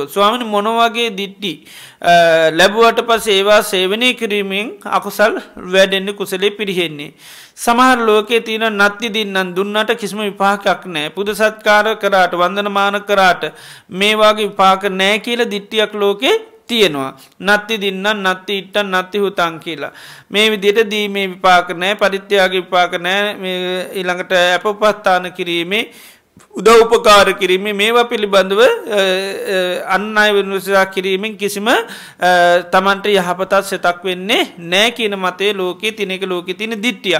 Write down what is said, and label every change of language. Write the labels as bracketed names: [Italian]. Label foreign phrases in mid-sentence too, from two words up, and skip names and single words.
[Sinhala] ස්වාමීනි මොන වගේ දිට්ඨි ලැබුවට පස්සේ ඒවා සේවනය කිරීමෙන් අකුසල් වැඩෙන්නේ, කුසලයේ පිරිහෙන්නේ. සමහර ලෝකයේ තියෙන [Pali] නත්ති දින්නම් [Sinhala] දුන්නට කිසිම විපාකයක් නැහැ. පුද සත්කාර කරාට වන්දනමාන කරාට මේ වගේ විපාක නැහැ කියලා දිට්ඨියක් ලෝකේ තියෙනවා. [Pali] නත්ති දින්නම් නත්ති ඉට්ටන් නත්ති හුතං [Sinhala] කියලා. මේ විදිහට දීමේ විපාක නැහැ, පරිත්‍යාග විපාක නැහැ. මේ ඊළඟට අපපස්ථාන කිරීමේ උදව් උපකාර කිරීමේ මේවා පිළිබඳව අන් අය විශ්වාස කිරීමෙන් කිසිම තමන්ට යහපතක් සිතක් වෙන්නේ නැහැ කියන මතයේ ලෝකයේ තියෙන එක ලෝකයේ තියෙන දිට්ඨියක්.